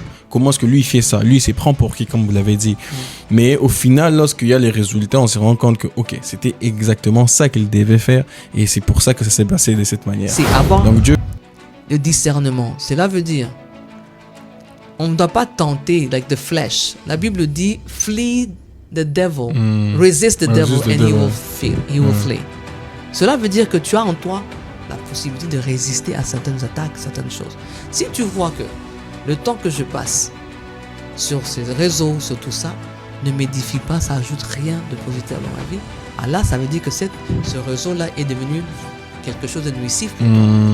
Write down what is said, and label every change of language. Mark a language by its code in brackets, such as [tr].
[fr] comment est-ce que lui il fait ça? Lui il se prend pour qui, comme vous l'avez dit. Mais au final, lorsqu'il y a les résultats, on se rend compte que c'était exactement ça qu'il devait faire. Et c'est pour ça que ça s'est passé de cette manière. C'est avoir le discernement. Cela veut dire, on ne doit pas tenter [en] like the flesh. [fr] La Bible dit, [en] flee the devil, resist the devil and he will flee. [fr] Cela veut dire que tu as en toi la possibilité de résister à certaines attaques, certaines choses. Si tu vois que le temps que je passe sur ces réseaux, sur tout ça, ne m'édifie pas, ça ajoute rien de positif dans ma vie. Alors là, ça veut dire que ce réseau-là est devenu quelque chose de nuisif pour toi.